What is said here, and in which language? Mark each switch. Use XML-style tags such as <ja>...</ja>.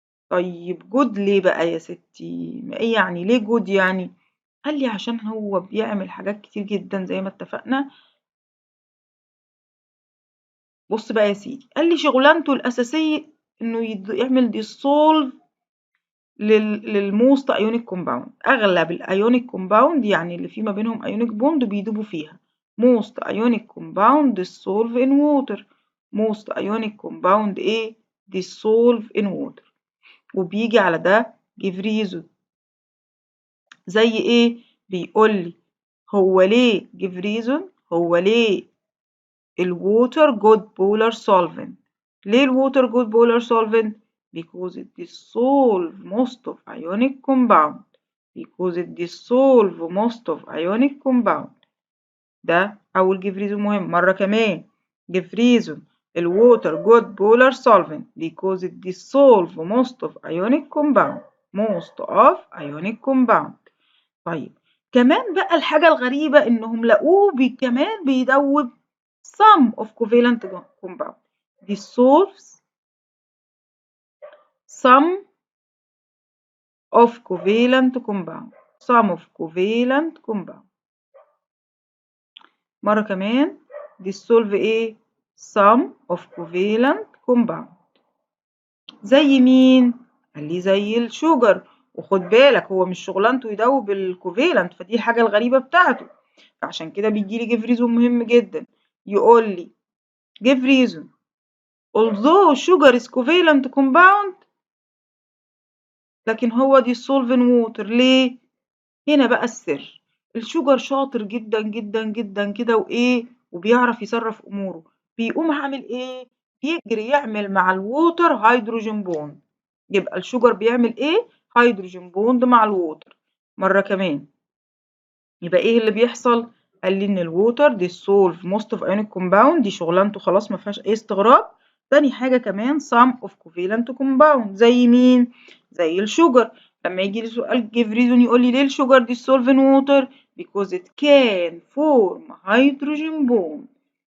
<ar>طيب جود ليه بقى يا ستي؟ ايه يعني ليه جود يعني؟ قال لي عشان هو بيعمل حاجات كتير جدا زي ما اتفقنا. بص بقى يا سيدي، قال لي شغلانته الاساسيه انه يعمل ديسولف للموست ايونيك كومباوند. اغلب الايونيك كومباوند يعني اللي في ما بينهم ايونيك بوند بيدوبوا فيها.</ar> <en>most ionic compound dissolve in water. most ionic compound ايه؟ dissolve in water.</en> <ar>وبيجي على ده give reason. زي ايه؟ بيقول لي هو ليه give reason، هو ليه الووتر</ar> <en>good polar solvent.</en> <ar>ليه الووتر</ar> <en>good polar solvent؟ because it dissolve most of ionic compound. because it dissolve most of ionic compound.</en> <ar>ده أول give reason مهم. مرة كمان</ar> <en>give reason الووتر good polar solvent because it dissolve most of ionic compound. most of ionic compound.</en> <ar>طيب كمان بقى الحاجة الغريبة إنهم لقوه كمان بيدوب</ar> <en>some of covalent compound. dissolves some of covalent compound. some of covalent compound.</en> <ar>مرة كمان</ar> <en>dissolve ايه؟ some of covalent compound.</en> <ar>زي مين؟ قال لي زي الشوجر. وخد بالك هو مش شغلانته يدوب الكوفالنت، فدي الحاجة الغريبة بتاعته. فعشان كده بيجي لي give reason مهم جدا.</ar> <en>يقول لي give reason although sugar is covalent compound</en> <ar>لكن هو</ar> <en>dissolve in water.</en> <ar>ليه؟ هنا بقى السر. الشوجر شاطر جدًا، جدًا، جدًا كده وإيه، وبيعرف يصرّف أموره، بيقوم عامل إيه، يجري يعمل مع الwater hydrogen bond. يبقى الشوجر بيعمل إيه، hydrogen bond مع الwater. مرّة كمان، يبقى إيه اللي بيحصل؟ قال لي إن ال</ar> <en>water dissolve most of ionic compound،</en> <ar>دي شغلانته خلاص ما فيهاش أي استغراب. تاني حاجة كمان</ar> <en>some of covalent compound</en> <ar>زي مين؟ زي الشوجر. لما ييجي لي سؤال</ar> <en>give reason يقول لي ليه الشوجر dissolve in water؟ because it can form hydrogen bond.</en>